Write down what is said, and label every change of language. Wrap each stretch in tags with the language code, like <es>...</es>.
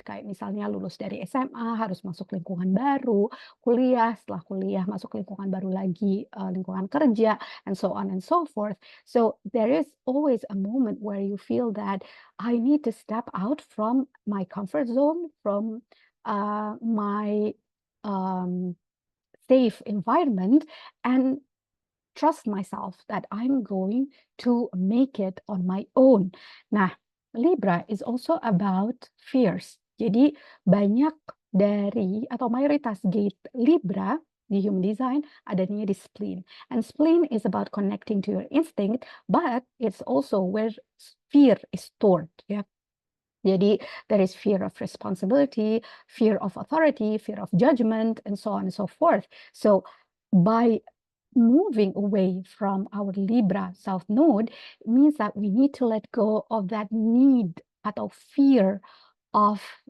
<id>Kayak misalnya lulus dari SMA harus masuk lingkungan baru, kuliah, setelah kuliah masuk lingkungan baru lagi, lingkungan kerja,</id> <en>and so on and so forth. So there is always a moment where you feel that I need to step out from my comfort zone, from my safe environment, and trust myself that I'm going to make it on my own. Nah, Libra is also about fears.</en> <id>Jadi banyak dari atau mayoritas gate Libra di human design adanya di spleen.</id> <en>And spleen is about connecting to your instinct, but it's also where fear is stored. Ya. Jadi there is fear of responsibility, fear of authority, fear of judgment, and so on and so forth. So by moving away from our Libra South Node means that we need to let go of that need atau fear of</en>